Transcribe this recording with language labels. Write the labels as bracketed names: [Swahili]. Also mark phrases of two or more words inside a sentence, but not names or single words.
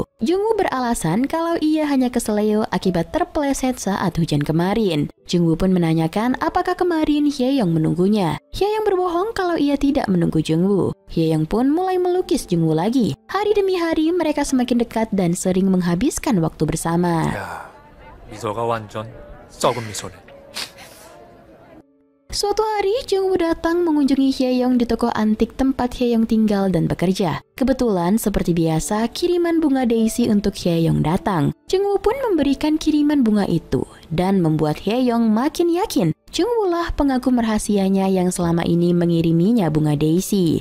[Indonesian] Jungwoo beralasan kalau ia hanya keseleo akibat terpeleset saat hujan kemarin. Jungwoo pun menanyakan apakah kemarin Hye-young menunggunya. Hye-young berbohong kalau ia tidak menunggu Jungwoo. Hye-young pun mulai melukis Jungwoo lagi. Hari demi hari mereka semakin dekat dan sering menghabiskan waktu bersama. [Korean] 야, 미소가 완전 썩은 미소네. [Indonesian] Suatu hari, Jungwoo datang mengunjungi Hye-young di toko antik tempat Hye-young tinggal dan bekerja. Kebetulan, seperti biasa, kiriman bunga Daisy untuk Hye-young datang. Jungwoo pun memberikan kiriman bunga itu dan membuat Hye-young makin yakin Jungwoo lah pengagum rahasianya yang selama ini mengiriminya bunga Daisy.